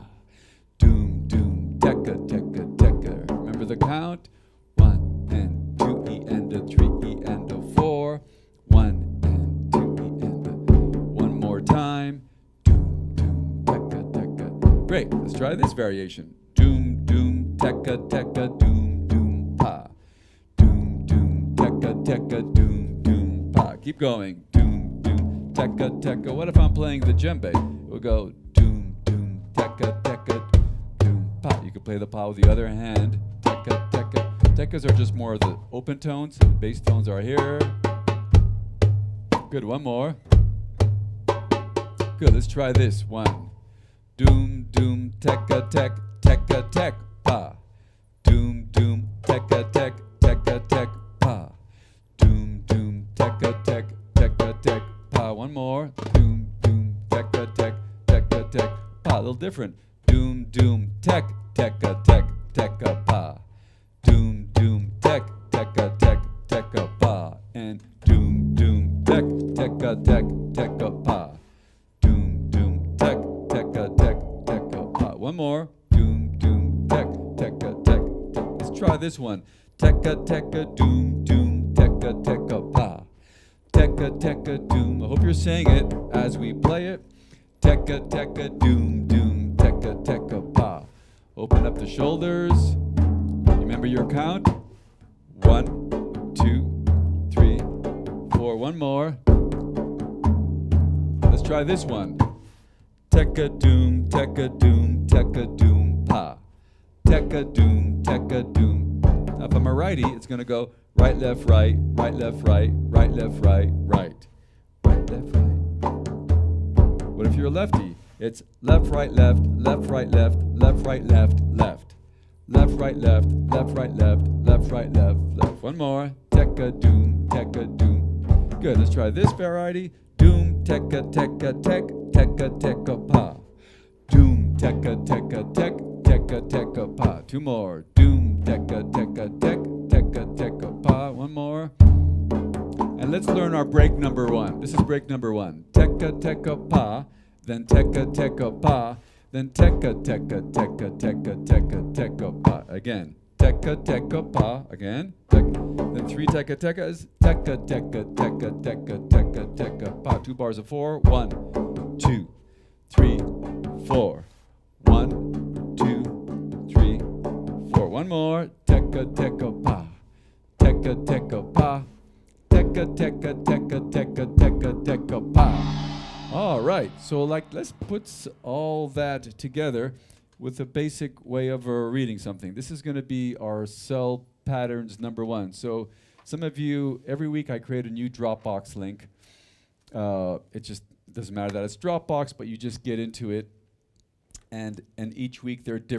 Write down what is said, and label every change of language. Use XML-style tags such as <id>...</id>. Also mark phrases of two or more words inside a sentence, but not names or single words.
<en>Doom, doom, tekka, tekka, tekka. Remember the count? 1 and 2 E and a 3 E and a 4. 1 and 2 E and a. One more time. Doom, doom, tekka, tekka. Great. Let's try this variation. Doom, doom, tekka, tekka, doom, doom, pa. Doom, doom, tekka, tekka, doom, doom, pa. Keep going. Doom, doom, tekka, tekka. What if I'm playing the djembe? We'll go doom, doom, tekka, tekka, doom, pa. You can play the pa with the other hand. Tekka, tekka. Tekkas are just more of the open tones. Bass tones are here. Good. One more. Good. Let's try this. 1. Doom, doom, tekka, tek, tekka, tek, pa. Doom, doom, tekka, tek, tekka, tek, pa. Doom, doom, tekka, tek, tekka, tek, pa. One more. Doom, doom, tekka, tek, tekka, tek, pa. A little different. Doom, doom, tek, tekka, tek, tekka, pa. Doom, doom, tek, tekka, tek, tekka, pa. And doom, doom, tek, tekka, tek, tekka, pa. Doom, doom, tek, tekka, tek, tekka, pa. One more. Doom, doom, tek, tekka, tek, tek. Let's try this one. Tekka, tekka, doom, doom, tekka, tekka, pa. Tekka, tekka, doom. I hope you're saying it as we play it. Tekka, tekka, doom, doom, tekka, tekka, pa. Open up the shoulders. Remember your count. 1, 2, 3, 4. One more. Let's try this one. Tekka, doom, tekka, doom, tekka, doom, pa. Tekka, doom, tekka, doom. Now if I'm a righty, it's going to go right, left, right, right, left, right, right, left, right, right. Right, left, right. What if you're a lefty? It's left, right, left, left, right, left, left, right, left, left. Left, right, left, left, right, left, left, right, left, left. One more. Tekka, doom, tekka, doom. Good. Let's try this variety. Doom, tekka, tekka, tek, tekka, tekka, pa. Doom, tekka, tekka, tek, tekka, tekka, pa. Two more. Doom, tekka, tekka, tek, tekka, tekka, pa. One more. And let's learn our break number 1. This is break number 1. Tekka, tekka, pa. Then tekka, tekka, pa. Then tekka, tekka, tekka, tekka, tekka, tekka, pa. Again. Tekka, tekka, pa. Again. Then 3 tekka, tekkas. Tekka, tekka, tekka, tekka, tekka, tekka, pa. 2 bars of 4. 1, 2, 3, 4. 1, 2, 3, 4. One more. Tekka, tekka, pa. Tekka, tekka, pa. Tekka, tekka, tekka, tekka, tekka, tekka, pa. All right, so let's put all that together with a basic way of reading something. This is going to be our cell patterns number 1. So some of you, every week I create a new Dropbox link. It just doesn't matter that it's Dropbox, but you just get into it, and each week they're different.</en>